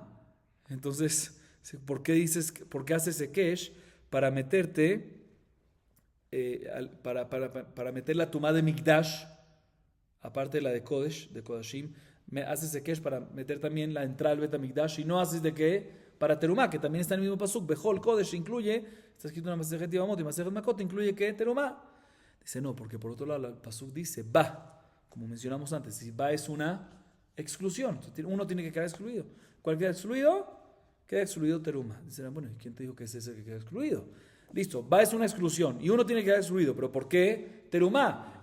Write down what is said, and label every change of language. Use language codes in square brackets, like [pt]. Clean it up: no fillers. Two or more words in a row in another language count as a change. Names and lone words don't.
[es] Entonces, ¿por qué haces Ekesh? Para meterte, para meter la Tumá de Mikdash, aparte de la de Kodesh, de Kodashim, haces Ekesh para meter también la entrada al Bet HaMikdash, y no haces de qué para Terumá, que también está en el mismo pasuk. [he] Behol Kodesh [es] incluye, está escrito en la Masejet Yevamot y Masejet Makot, incluye que Terumá. Dice no, porque por otro lado el pasuk dice ba, como mencionamos antes, si ba es una exclusión, uno tiene que quedar excluido. ¿Cuál queda excluido? Queda excluido Terumá. Dice, bueno, ¿y quién te dijo que es ese que queda excluido? Listo, ba es una exclusión y uno tiene que quedar excluido, pero ¿por qué Terumá?